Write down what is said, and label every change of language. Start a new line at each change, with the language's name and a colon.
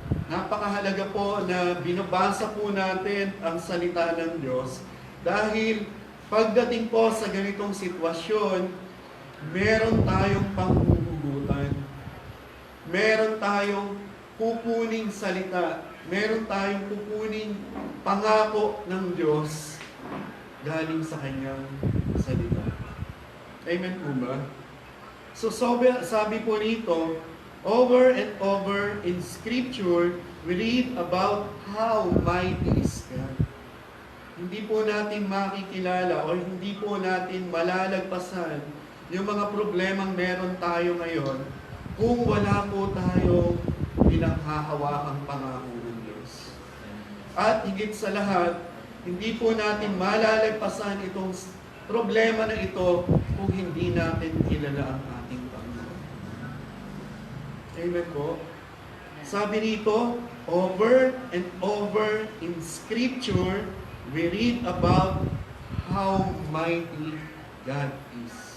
Filipino: Napakahalaga po na binabasa po natin ang salita ng Diyos dahil pagdating po sa ganitong sitwasyon, meron tayong panghuhugutan. Meron tayong pupuning salita. Meron tayong pupuning pangako ng Diyos galing sa Kanyang salita. Amen po ba?
English: So
Filipino: sabi po rito,
English: over and over in Scripture, we read about how mighty is God.
Filipino: Hindi po natin makikilala o hindi po natin malalagpasan yung mga problemang meron tayo ngayon kung wala po tayo pinaghahawakang pangako ng Diyos. At higit sa lahat, hindi po natin malalagpasan itong problema na ito kung hindi natin kilala ang ating Panginoon. Amen po? Sabi rito,
English: over and over in Scripture, we read about how mighty God is.